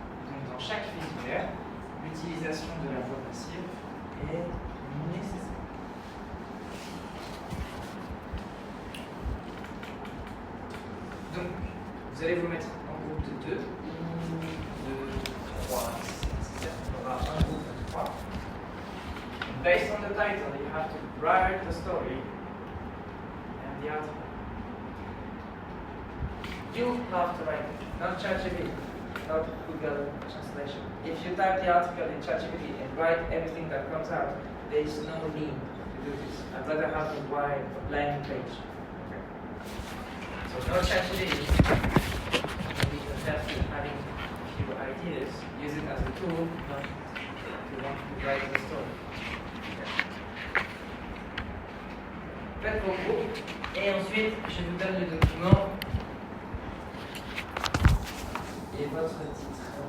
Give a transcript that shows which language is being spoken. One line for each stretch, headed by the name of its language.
French: Donc dans chaque filière, l'utilisation de la voix passive est nécessaire. Donc, vous allez vous mettre en groupe de 2 ou de 3, si c'est nécessaire. On aura un groupe de 3.
English: Based on the title, you have to write the story and the article. You have to write it, not ChatGPT, not Google Translation. If you type the article in ChatGPT and write everything that comes out, there is no need to do this. I'd rather have a wide blank page. Okay. So no ChatGPT. Maybe instead of having a few ideas, use it as a tool, not if you want to write the story.
French: Faites vos groupes et ensuite je vous donne le document et votre titre.